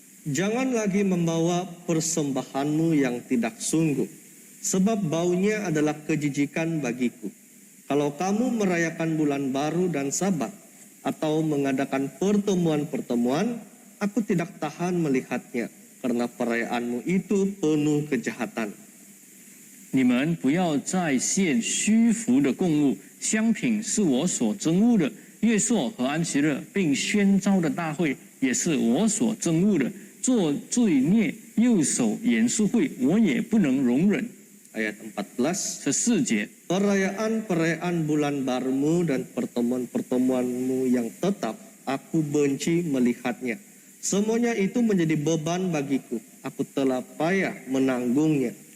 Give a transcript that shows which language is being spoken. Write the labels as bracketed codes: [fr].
[id] Jangan lagi membawa persembahanmu yang tidak sungguh, sebab baunya adalah kejijikan bagiku. Kalau kamu merayakan bulan baru dan Sabat, atau mengadakan pertemuan-pertemuan, aku tidak tahan melihatnya, karena perayaanmu itu penuh kejahatan. [zh] 你们不要再献虚浮的供物，香品是我所憎恶的。月朔和安息日，并宣召的大会，也是我所憎恶的。做罪孽又守严肃会，我也不能容忍。 [id] Ayat 14. [zh] 14节， [id] Perayaan-perayaan bulan barumu dan pertemuan-pertemuanmu yang tetap, aku benci melihatnya. Semuanya itu menjadi beban bagiku. Aku telah payah menanggungnya.